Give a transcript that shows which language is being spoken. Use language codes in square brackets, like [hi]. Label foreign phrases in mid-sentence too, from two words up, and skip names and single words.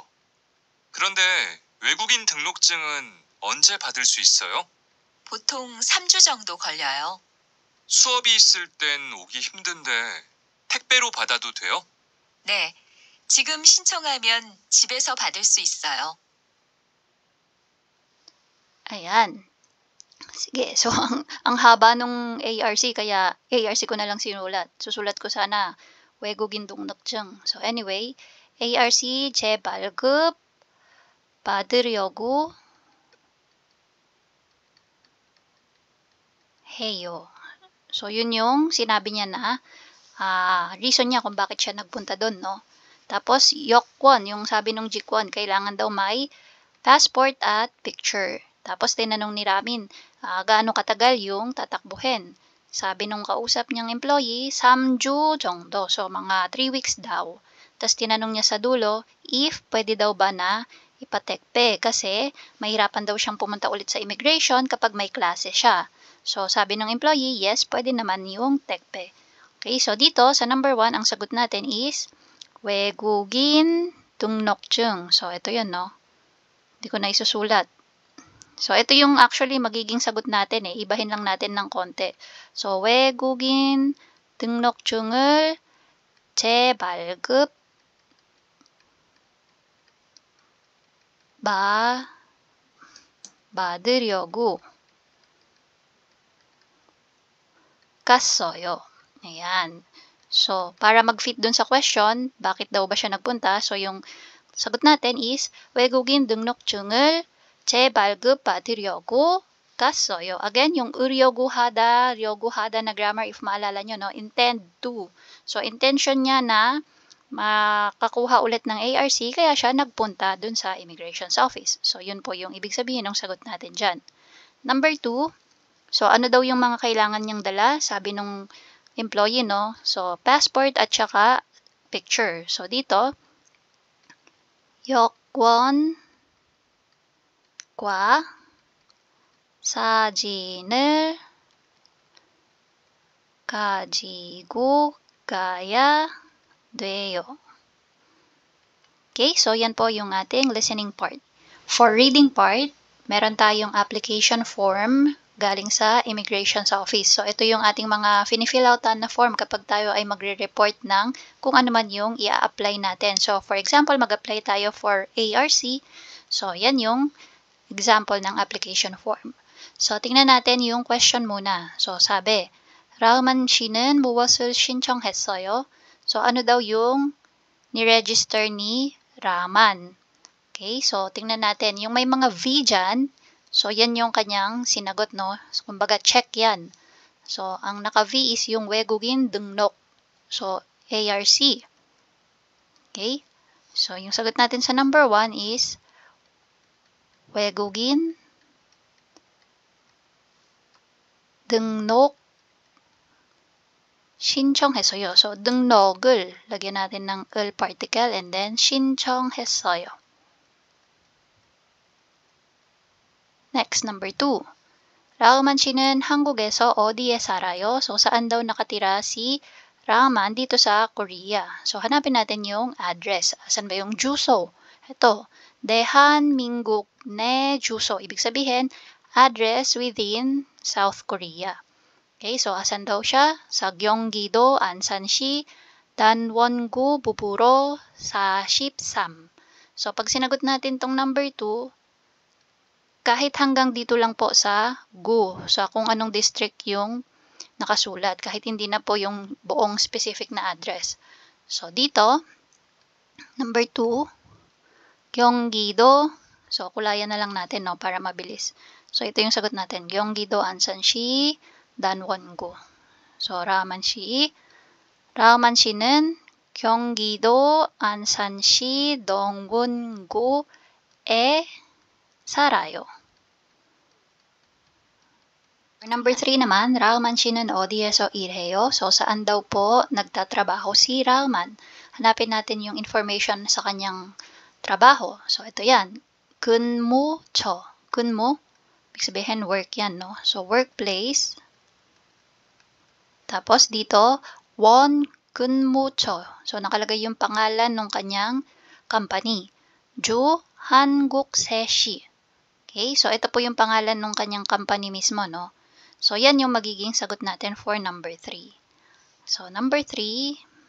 [ko] 그런데 외국인 등록증은 언제 받을 수 있어요? 보통 3주 정도 걸려요. 수업이 있을 땐 오기 힘든데 택배로 받아도 돼요? 네, 지금 신청하면 집에서 받을 수 있어요. [tl] Ayan. Sige, so ang haba nung ARC, kaya ARC ko na lang sinulat. Susulat ko sana [ko] 외국인 등록증. [en] So anyway, [ko] ARC 재발급 받으려고 해요. [tl] So yun yung sinabi niya na reason niya kung bakit siya nagpunta doon, no? Tapos, yokwon, yung sabi nung jikwon, kailangan daw may passport at picture. Tapos, tinanong ni Ramin, gaano katagal yung tatakbuhin? Sabi nung kausap niyang employee, [ko] 3주 정도. [tl] So, mga 3 weeks daw. Tapos, tinanong niya sa dulo, if pwede daw ba na ipatekpe kasi mahirapan daw siyang pumunta ulit sa immigration kapag may klase siya. So, sabi ng employee, yes, pwede naman yung tekpe. Okay, so dito sa number 1, ang sagot natin is [ko] 외국인 등록증. [tl] So, ito yun, no? Hindi ko na isusulat. So, ito yung actually magiging sagot natin eh. Ibahin lang natin ng konti. So, [ko] 외국인 등록증을 재발급 받으려고 갔어요. [tl] Ayan. So, para mag-fit dun sa question, bakit daw ba siya nagpunta? So, yung sagot natin is [ko] 외국인 등록증을 재발급 받으려고 갔어요. [tl] Again, yung [ko] 려고 하다 [tl] na grammar, if maalala nyo, [en] no? Intend to. [tl] So, intention niya na makakuha ulit ng ARC, kaya siya nagpunta dun sa [en] Immigration's Office. [tl] So, yun po yung ibig sabihin ng sagot natin dyan. Number 2, so ano daw yung mga kailangan niyang dala? Sabi nung employee, no? So, passport at saka picture. So, dito, [ko] 여권과 사진을 가지고 가야 돼요. [tl] Okay, so yan po yung ating [en] listening part. For reading part, [tl] meron tayong [en] application form [tl] galing sa [en] Immigration's Office. [tl] So, ito yung ating mga finifill outan na form kapag tayo ay magre-report ng kung ano man yung i-apply natin. So, for example, mag-apply tayo for ARC. So, yan yung example ng [en] application form. [tl] So, tingnan natin yung question muna. So, sabi, [ko] 라우만 씨는 무엇을 신청했어요? [tl] So, ano daw yung ni-register ni Raman? Okay, so tingnan natin. Yung may mga V dyan, so yan yung kanyang sinagot, no? So, kumbaga, check yan. So, ang naka-V is yung [ko] 외국인 등록. [tl] So, ARC. Okay? So, yung sagot natin sa number 1 is [ko] 외국인 등록 신청했어요. [tl] So, 등록을 lagyan natin ng 을 particle [en] and then [tl] 신청했어요. [en] Next, number 2. [ko] 라우만 씨는 한국에서 어디에 살아요? [tl] So, saan daw nakatira si Raman dito sa Korea? So, hanapin natin yung address. Asan ba yung 주소? Ito, [ko] 대한민국 내 주소. [tl] Ibig sabihin, [en] address within South Korea. [tl] Okay, so asan daw siya? Sa Gyeonggi-do, Ansan-si, Danwon-gu, Buburo, sa Sipsam. So, pag sinagot natin tong number 2, kahit hanggang dito lang po sa gu, sa kung anong district yung nakasulat, kahit hindi na po yung buong specific na address. So, dito, number 2, Gyeonggi-do. So, kulayan na lang natin, no, para mabilis. So, ito yung sagot natin. Gyeonggi-do, Ansan-si, Danwon-gu. [ko] So, Raman 씨는 경기도 안산시 동군구에 살아요. Number 3 naman, Raman 씨는 어디에서 일해요? [tl] So, saan daw po nagtatrabaho si Raman? Hanapin natin yung information sa kanyang trabaho. So, ito yan. [ko] 근무처. 근무, [tl] ibig sabihin work yan, no? So, workplace. Tapos, dito, [ko] 원 근무처. [tl] So, nakalagay yung pangalan ng kanyang company. [ko] 주 한국세시. [tl] Okay? So, ito po yung pangalan ng kanyang company mismo, no? So, yan yung magiging sagot natin for number 3. So, number 3,